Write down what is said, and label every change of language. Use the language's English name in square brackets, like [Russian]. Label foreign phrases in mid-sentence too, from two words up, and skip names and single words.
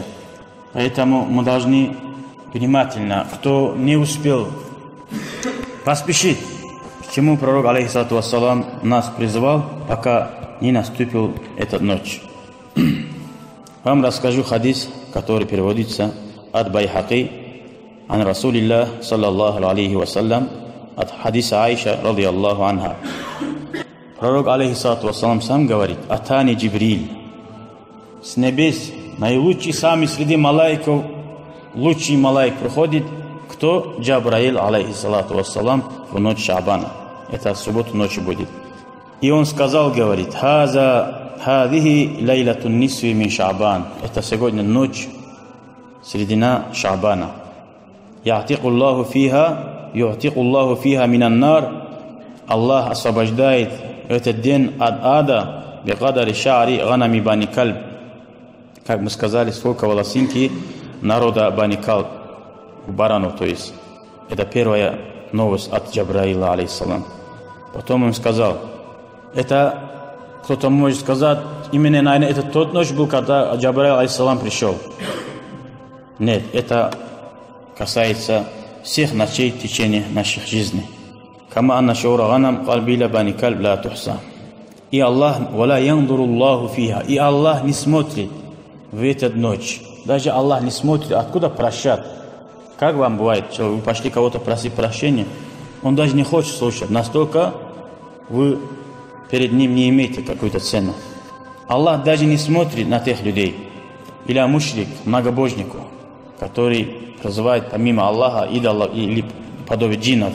[Russian] Поэтому мы должны внимательно, кто не успел, поспешить, к чему пророк, [Arabic] عليه الصلاة والسلام, [Russian] нас призывал, пока не наступил эта ночь. Вам расскажу хадис, который переводится от Байхаки, [Arabic] عن رسول الله, صلى الله عليه وسلم, [Russian] от хадиса Аиша, [Arabic] رضي الله عنها. [Russian] Пророк, [Arabic] عليه الصلاة والسلام, [Russian] сам говорит: [Arabic] «أتاني جبريل». [Russian] С небес наилучший сами среди малайков, лучший малайк приходит, кто? Джабраил, [Arabic] عليه الصلاة والسلام, [Russian] в ночь Шаабана. Это в субботу ночью будет. И он сказал, говорит: [Arabic] «هذه ليلة النصف من شعبان». [Russian] Это сегодня ночь, середина Шаабана. [Arabic] «يعتق الله فيها من النار». [Russian] Аллах освобождает этот день от ада [Arabic] بقدر شعر غنم بني كلب. [Russian] Как мы сказали, сколько волосинки народа Бани Кальб, баранов, то есть. Это первая новость от Джабраила, алейхиссалам. Потом он сказал, это кто-то может сказать, именно, наверное, это тот ночь был, когда Джабраил, алейхиссалам, пришел. Нет, это касается всех ночей в течение наших жизней. [Arabic] كما أن شعر غنم كلب بني كلب لا تحصى. И Аллах, ولا ينظر الله فيها. [Russian] И Аллах не смотрит в эту ночь. Даже Аллах не смотрит, откуда прощать. Как вам бывает, что вы пошли кого-то просить прощения, он даже не хочет слушать. Настолько вы перед ним не имеете какую-то цену. Аллах даже не смотрит на тех людей. Или мушрик, многобожнику, который призывает помимо Аллаха идолов или подобие джиннов.